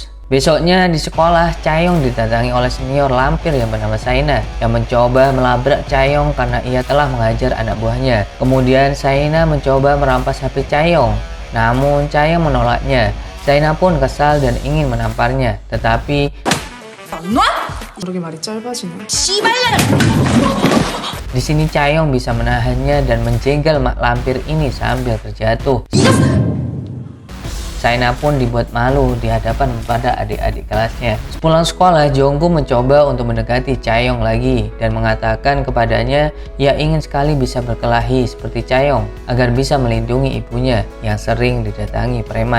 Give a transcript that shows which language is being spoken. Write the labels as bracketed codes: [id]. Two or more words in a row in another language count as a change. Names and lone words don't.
[id] Besoknya di sekolah, Chae-young didatangi oleh senior lampir yang bernama Saina yang mencoba melabrak Chae-young karena ia telah mengajar anak buahnya. Kemudian Saina mencoba merampas HP Chae-young, namun Chae-young menolaknya. Saina pun kesal dan ingin menamparnya, tetapi [ko] 저렇게 말이 짧아지네. [id] di sini Chae-young bisa menahannya dan menjegal mak lampir ini sambil terjatuh. Saina pun dibuat malu di hadapan pada adik-adik kelasnya. Sepulang sekolah, Jungkook mencoba untuk mendekati Chae-young lagi dan mengatakan kepadanya ia ingin sekali bisa berkelahi seperti Chae-young agar bisa melindungi ibunya yang sering didatangi preman.